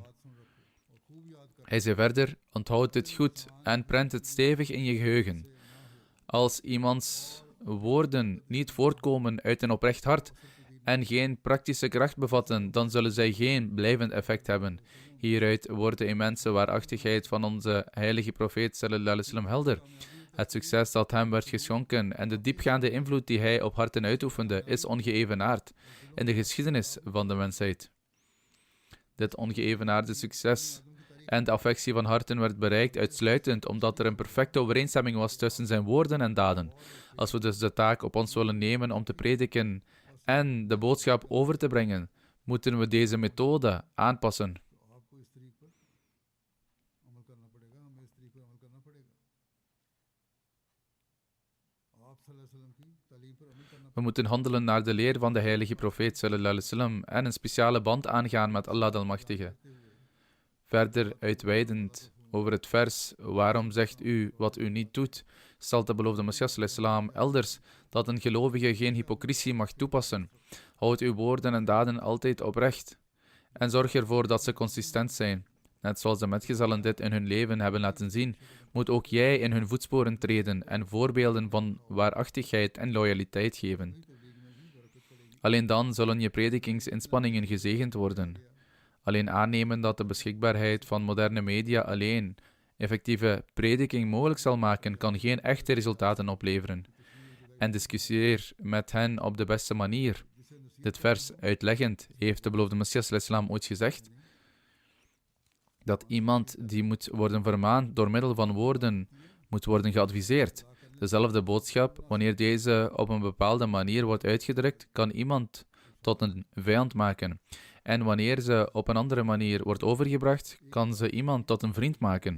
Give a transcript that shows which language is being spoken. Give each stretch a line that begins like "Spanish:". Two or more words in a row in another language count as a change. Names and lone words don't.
Dutch: Hij zei verder: onthoud dit goed en prent het stevig in je geheugen. Als iemands woorden niet voortkomen uit een oprecht hart en geen praktische kracht bevatten, dan zullen zij geen blijvend effect hebben. Hieruit wordt de immense waarachtigheid van onze heilige profeet
Arabic: صلى الله عليه وسلم
Dutch: helder. Het succes dat hem werd geschonken en de diepgaande invloed die hij op harten uitoefende, is ongeëvenaard in de geschiedenis van de mensheid. Dit ongeëvenaarde succes en de affectie van harten werd bereikt uitsluitend omdat er een perfecte overeenstemming was tussen zijn woorden en daden. Als we dus de taak op ons willen nemen om te prediken en de boodschap over te brengen, moeten we deze methode aanpassen. We moeten handelen naar de leer van de heilige profeet
Arabic: صلى الله عليه وسلم
Dutch: en een speciale band aangaan met Allah de Almachtige. Verder uitweidend over het vers: waarom zegt u wat u niet doet, stelt de beloofde Messias
Arabic: صلى الله عليه وسلم
Dutch: elders dat een gelovige geen hypocrisie mag toepassen. Houd uw woorden en daden altijd oprecht en zorg ervoor dat ze consistent zijn. Net zoals de metgezellen dit in hun leven hebben laten zien, moet ook jij in hun voetsporen treden en voorbeelden van waarachtigheid en loyaliteit geven. Alleen dan zullen je predikingsinspanningen gezegend worden. Alleen aannemen dat de beschikbaarheid van moderne media alleen effectieve prediking mogelijk zal maken, kan geen echte resultaten opleveren. En discussieer met hen op de beste manier. Dit vers uitleggend heeft de beloofde Messias
Arabic: صلى الله عليه وسلم
Dutch: ooit gezegd dat iemand die moet worden vermaand door middel van woorden moet worden geadviseerd. Dezelfde boodschap, wanneer deze op een bepaalde manier wordt uitgedrukt, kan iemand tot een vijand maken. En wanneer ze op een andere manier wordt overgebracht, kan ze iemand tot een vriend maken.